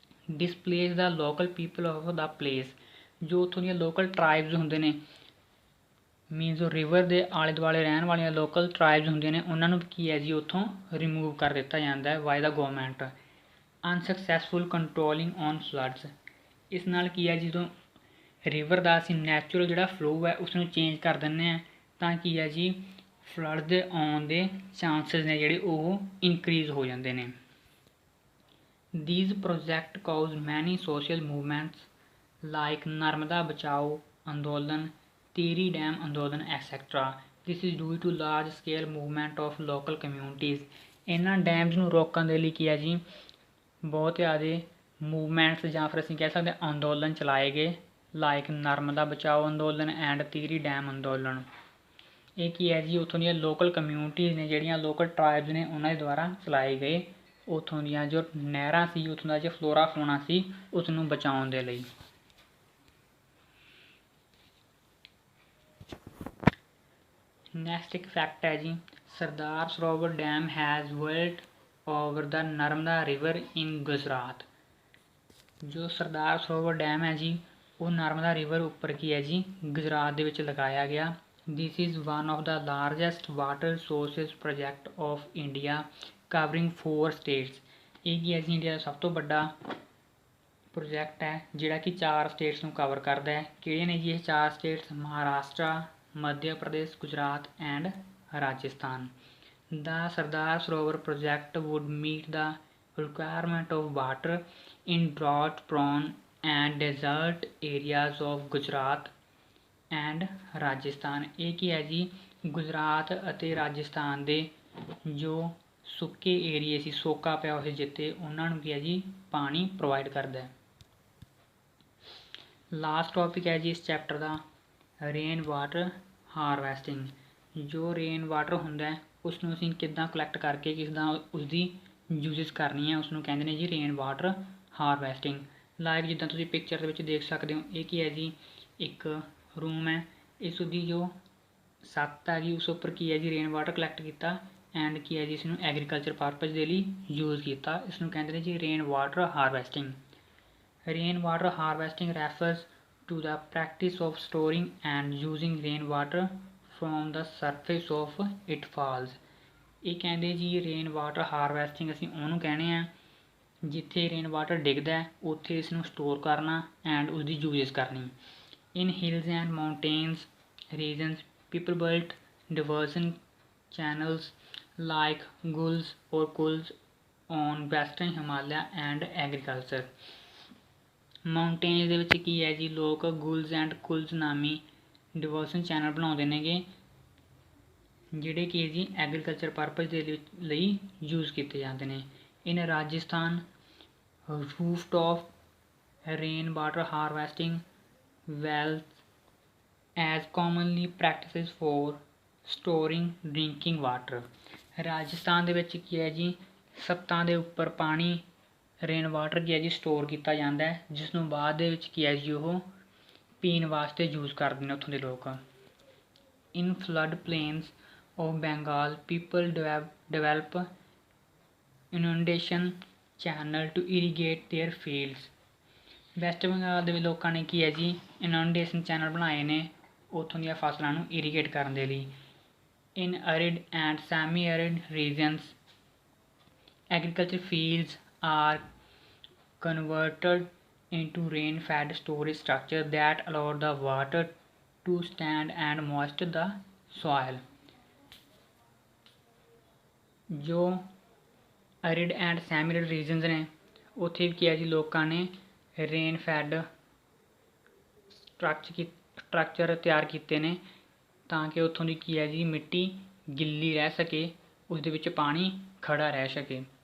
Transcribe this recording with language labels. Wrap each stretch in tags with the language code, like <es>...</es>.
<en>Displace the local people of the place.</en> <pa>ਜੋ ਉੱਥੋਂ ਦੀਆਂ ਲੋਕਲ ਟਰਾਈਬਸ ਹੁੰਦੇ ਨੇ ਮੀਨਸ ਜੋ ਰਿਵਰ ਦੇ ਆਲੇ ਦੁਆਲੇ ਰਹਿਣ ਵਾਲੀਆਂ ਲੋਕਲ ਟਰਾਈਬਸ ਹੁੰਦੀਆਂ ਨੇ ਉਹਨਾਂ ਨੂੰ ਕੀ ਹੈ ਜੀ ਉੱਥੋਂ ਰਿਮੂਵ ਕਰ ਦਿੱਤਾ ਜਾਂਦਾ ਹੈ</pa> <en>By the government. Unsuccessful controlling on floods.</en> <pa>ਇਸ ਨਾਲ ਕੀ ਹੈ ਜਦੋਂ ਰਿਵਰ ਦਾ ਅਸੀਂ ਨੈਚੁਰਲ ਜਿਹੜਾ ਫਲੋ ਹੈ ਉਸਨੂੰ ਚੇਂਜ ਕਰ ਦਿੰਦੇ ਹਾਂ ਤਾਂ ਕੀ ਹੈ ਜੀ ਫਲੱਡ ਦੇ ਆਉਣ ਦੇ ਚਾਂਸਿਸ ਨੇ ਜਿਹੜੇ ਉਹ ਇਨਕਰੀਜ਼ ਹੋ ਜਾਂਦੇ ਨੇ।</pa> <en>These projects cause many social movements like Narmada Bachao Andolan, Tiri Dam Andolan, etc. This is due to large scale movement of local communities।</en> <pa>ਇਹਨਾਂ ਡੈਮਸ ਨੂੰ ਰੋਕਣ ਦੇ ਲਈ ਕੀ ਹੈ ਜੀ ਬਹੁਤ ਜ਼ਿਆਦਾ ਮੂਵਮੈਂਟਸ ਜਾਂ ਫਿਰ ਅਸੀਂ ਕਹਿ ਸਕਦੇ ਅੰਦੋਲਨ ਚਲਾਏ ਗਏ ਲਾਈਕ ਨਰਮਦਾ ਬਚਾਓ ਅੰਦੋਲਨ ਐਂਡ ਤੀਰੀ ਡੈਮ ਅੰਦੋਲਨ। ਇਹ ਕੀ ਹੈ ਜੀ ਉੱਥੋਂ ਦੀਆਂ ਲੋਕਲ ਕਮਿਊਨਿਟੀਜ਼ ਨੇ ਜਿਹੜੀਆਂ ਲੋਕਲ ਟਰਾਈਬਸ ਨੇ ਉਹਨਾਂ ਦੇ ਦੁਆਰਾ ਚਲਾਏ ਗਏ ਉੱਥੋਂ ਦੀਆਂ ਜੋ ਨਹਿਰਾਂ ਸੀ ਉੱਥੋਂ ਦਾ ਜੋ ਫਲੋਰਾ ਫਲੋਨਾ ਸੀ ਉਸ ਨੂੰ ਬਚਾਉਣ ਦੇ ਲਈ।</pa> <en>next</en> <pa>ਇੱਕ ਫੈਕਟ ਹੈ ਜੀ</pa> <en>Sardar Sarovar dam has built over the Narmada river in Gujarat.</en> <pa>ਜੋ ਸਰਦਾਰ ਸਰੋਵਰ ਡੈਮ ਹੈ ਜੀ ਉਹ ਨਰਮਦਾ ਰਿਵਰ ਉੱਪਰ ਕੀ ਹੈ ਜੀ ਗੁਜਰਾਤ ਦੇ ਵਿੱਚ ਲਗਾਇਆ ਗਿਆ</pa> <en>This is one of the largest water sources project of India, covering 4 states।</en> <pa>ਇਹ ਕੀ ਹੈ ਜੀ ਇੰਡੀਆ ਦਾ ਸਭ ਤੋਂ ਵੱਡਾ ਪ੍ਰੋਜੈਕਟ ਹੈ ਜਿਹੜਾ ਕਿ 4 ਸਟੇਟਸ ਨੂੰ ਕਵਰ ਕਰਦਾ ਹੈ। ਕਿਹੜੇ ਨੇ ਜੀ ਇਹ 4 status? Maharashtra, Madhya Pradesh, Gujarat and Rajasthan.</pa> <en>The Sardar Sarovar project would meet the requirement of water in drought-prone and desert areas of Gujarat and Rajasthan.</en> <pa>ਇਹ ਕੀ ਹੈ ਜੀ? ਗੁਜਰਾਤ ਅਤੇ ਰਾਜਸਥਾਨ ਦੇ ਜੋ ਸੁੱਕੇ ਏਰੀਏ ਸੀ, ਸੋਕਾ ਪਿਆ ਹੋਇਆ ਜਿੱਥੇ, ਉਹਨਾਂ ਨੂੰ ਕੀ ਹੈ ਜੀ ਪਾਣੀ ਪ੍ਰੋਵਾਈਡ ਕਰਦਾ ਹੈ। ਲਾਸਟ ਟੌਪਿਕ ਹੈ ਜੀ ਇਸ ਚੈਪਟਰ ਦਾ ਰੇਨ ਵਾਟਰ ਹਾਰਵੈਸਟਿੰਗ। ਜੋ ਰੇਨ ਵਾਟਰ ਹੁੰਦਾ ਹੈ ਉਸ ਨੂੰ ਅਸੀਂ ਕਿੱਦਾਂ ਕਲੈਕਟ ਕਰਕੇ ਕਿੱਦਾਂ ਉਸਦੀ ਯੂਜ਼ਸ ਕਰਨੀ ਹੈ, ਉਸ ਨੂੰ ਕਹਿੰਦੇ ਨੇ ਜੀ ਰੇਨ ਵਾਟਰ ਹਾਰਵੈਸਟਿੰਗ। ਲਾਈਕ ਜਿੱਦਾਂ ਤੁਸੀਂ ਪਿਕਚਰ ਦੇ ਵਿੱਚ ਦੇਖ ਸਕਦੇ ਹੋ, ਇਹ ਕੀ ਹੈ ਜੀ ਇੱਕ ਰੂਮ ਹੈ। ਇਸ ਦੀ ਜੋ ਛੱਤ ਹੈਗੀ ਉਸ ਉੱਪਰ ਕੀ ਹੈ ਜੀ ਰੇਨ ਵਾਟਰ ਕਲੈਕਟ ਕੀਤਾ ਐਂਡ ਕੀ ਹੈ ਜੀ ਇਸ ਨੂੰ ਐਗਰੀਕਲਚਰ ਪਰਪਜ਼ ਦੇ ਲਈ ਯੂਜ਼ ਕੀਤਾ। ਇਸ ਨੂੰ ਕਹਿੰਦੇ ਨੇ ਜੀ</pa> <en>Rain water harvesting. Rain water harvesting refers to the practice of storing and using rain water from the surface of it falls.</en> <pa>ਇਹ ਕਹਿੰਦੇ ਜੀ ਰੇਨ ਵਾਟਰ ਹਾਰਵੈਸਟਿੰਗ ਅਸੀਂ ਉਹਨੂੰ ਕਹਿੰਦੇ ਆ ਜਿੱਥੇ ਰੇਨ ਵਾਟਰ ਡਿੱਗਦਾ ਉੱਥੇ ਇਸ ਨੂੰ ਸਟੋਰ ਕਰਨਾ ਐਂਡ ਉਸਦੀ ਯੂਜ਼ਸ ਕਰਨੀ।</pa> <en>In hills and mountains regions, people built diversion channels like gulls or kulls on western Himalaya and agriculture।</en> <pa>Mountains ਦੇ ਵਿੱਚ ਕੀ ਹੈ ਜੀ ਲੋਕ ਗੁਲਸ ਐਂਡ ਕੁਲਸ ਨਾਮੀ ਡਿਵਰਸ਼ਨ ਚੈਨਲ ਬਣਾਉਂਦੇ ਨੇਗੇ ਜਿਹੜੇ ਕਿ ਜੀ ਐਗਰੀਕਲਚਰ ਪਰਪਜ਼ ਦੇ ਲਈ ਯੂਜ਼ ਕੀਤੇ ਜਾਂਦੇ ਨੇ।</pa> <en>In Rajasthan rooftop rain water harvesting wells as commonly practices for storing drinking water।</en> <pa>Rajasthan ਦੇ ਵਿੱਚ ਕੀ ਹੈ ਜੀ ਛੱਤਾਂ ਦੇ ਉੱਪਰ ਪਾਣੀ ਰੇਨ ਵਾਟਰ ਕੀ ਹੈ ਜੀ ਸਟੋਰ ਕੀਤਾ ਜਾਂਦਾ ਹੈ, ਜਿਸ ਨੂੰ ਬਾਅਦ ਦੇ ਵਿੱਚ ਕੀ ਹੈ ਜੀ ਉਹ ਪੀਣ ਵਾਸਤੇ ਯੂਜ਼ ਕਰਦੇ ਨੇ ਉੱਥੋਂ ਦੇ ਲੋਕ।</pa> <en>In flood plains of Bengal people develop inundation channel to irrigate their fields.</en> <pa>West Bengal ਦੇ ਵੀ ਲੋਕਾਂ ਨੇ ਕੀ ਹੈ ਜੀ ਇਨੰਡੇਸ਼ਨ ਚੈਨਲ ਬਣਾਏ ਨੇ ਉੱਥੋਂ ਦੀਆਂ ਫਸਲਾਂ ਨੂੰ ਇਰੀਗੇਟ ਕਰਨ ਦੇ ਲਈ।</pa> <en>In arid and semi arid regions agriculture fields are converted into rain fed storage structure that allow the water to stand and moist the soil।</en> <pa>ਜੋ ਅਰਿਡ ਐਂਡ ਸੈਮੀ ਅਰਿਡ ਰੀਜਨਸ ਨੇ ਉੱਥੇ ਕੀ ਹੈ ਜੀ ਲੋਕਾਂ ਨੇ ਰੇਨ ਫੈਡ ਸਟਰਕਚਰ ਤਿਆਰ ਕੀਤੇ ਨੇ ਤਾਂ ਕਿ ਉੱਥੋਂ ਦੀ ਕੀ ਹੈ ਜੀ ਮਿੱਟੀ ਗਿੱਲੀ ਰਹਿ ਸਕੇ, ਉਸ ਦੇ ਵਿੱਚ ਪਾਣੀ ਖੜਾ ਰਹਿ ਸਕੇ।</pa>